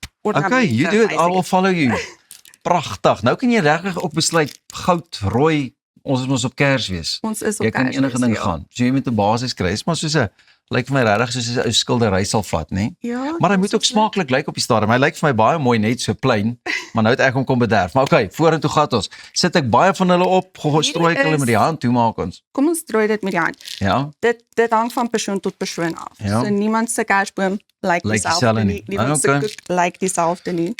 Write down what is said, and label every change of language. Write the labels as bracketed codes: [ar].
[en] Okay, you do it. I will follow you. [af] Pragtig. Nou kan jy regtig ook besluit goud, rooi. Ons is mos op Kersfees. Ons is op jy kan Kersfees, enige ding ja. gaan. So jy moet 'n basis kry. Is maar soos 'n lyk vir my regtig soos 'n ou skildery sal vat, nê? Ja. Maar hy moet ook smaaklik lyk op die stadium. Hy lyk vir my baie mooi net so plain, maar nou het ek hom kom bederf. Maar okay, vorentoe gaan ons. Sit ek baie van hulle op, strooi ek hulle met die hand, hoe maak ons? Kom ons strooi dit met die hand. Ja. Dit hang van persoon tot persoon af. Ja. So niemand se kersboom lyk dieselfde nie. Niemand se koek lyk dieselfde nie.